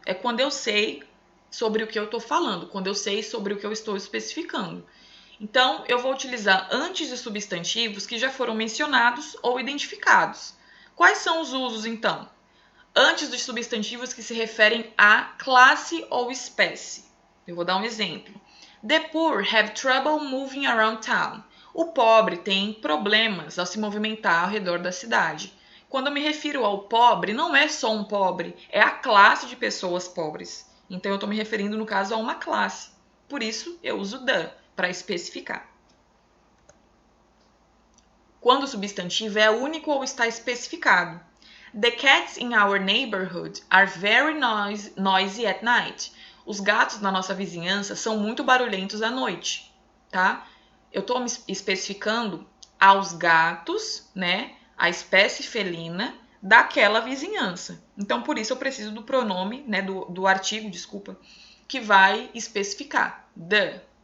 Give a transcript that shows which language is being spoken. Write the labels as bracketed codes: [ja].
[pt] É quando eu sei sobre o que eu estou falando, quando eu sei sobre o que eu estou especificando. Então, eu vou utilizar antes de substantivos que já foram mencionados ou identificados. Quais são os usos, então? Antes dos substantivos que se referem a classe ou espécie. Eu vou dar um exemplo. [en] The poor have trouble moving around town. [pt] O pobre tem problemas ao se movimentar ao redor da cidade. Quando eu me refiro ao pobre, não é só um pobre, é a classe de pessoas pobres. Então, eu estou me referindo, no caso, a uma classe. Por isso, eu uso the para especificar. Quando o substantivo é único ou está especificado. [en] The cats in our neighborhood are very noisy at night. [pt] Os gatos na nossa vizinhança são muito barulhentos à noite, tá? Eu estou me especificando aos gatos, né? A espécie felina daquela vizinhança. Então, por isso eu preciso do pronome, né? Do artigo, desculpa, que vai especificar. The.